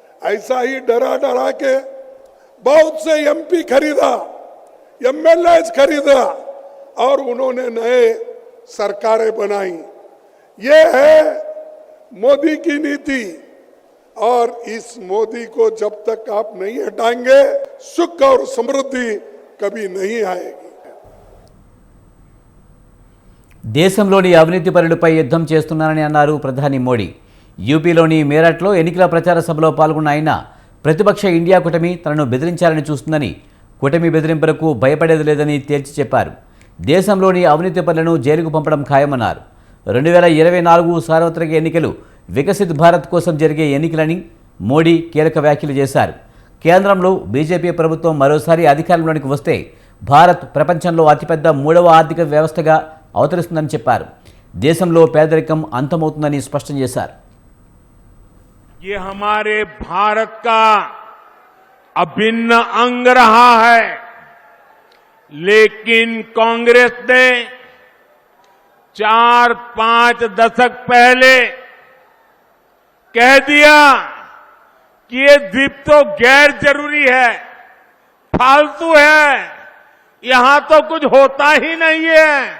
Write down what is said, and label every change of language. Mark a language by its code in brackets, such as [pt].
[hi] ऐसा ही डरा डरा के बहुत से एमपी खरीदा, एमएलए खरीदा और उन्होंने नए सरकारें बनाई। ये है मोदी की नीति और इस मोदी को जब तक आप नहीं हटाएंगे सुख और समृद्धि कभी नहीं आएगी। [te] దేశంలోని అవినీతి పరులపై యుద్ధం చేస్తున్నారని అన్నారు ప్రధాని మోడీ. యూపీలోని మేరట్లో ఎన్నికల ప్రచార సభలో పాల్గొన్న ఆయన ప్రతిపక్ష ఇండియా కూటమి తనను బెదిరించాలని చూస్తుందని, కూటమి బెదిరింపులకు భయపడేది లేదని తేల్చి చెప్పారు. దేశంలోని అవినీతి పరులను జైలుకు పంపడం ఖాయమన్నారు. 2024 సార్వత్రిక ఎన్నికలు వికసిత్ భారత్ కోసం జరిగే ఎన్నికలని మోడీ కీలక వ్యాఖ్యలు చేశారు. కేంద్రంలో బీజేపీ ప్రభుత్వం మరోసారి అధికారంలోనికి వస్తే భారత్ ప్రపంచంలో అతిపెద్ద 3వ ఆర్థిక వ్యవస్థగా అవతరిస్తుందని చెప్పారు. దేశంలో పేదరికం అంతమవుతుందని స్పష్టం చేశారు. [hi] ये हमारे भारत का अभिन्न अंग रहा है, लेकिन कांग्रेस ने 4-5 दशक पहले कह दिया कि ये द्वीप तो गैर जरूरी है, फालतू है, यहां तो कुछ होता ही नहीं है।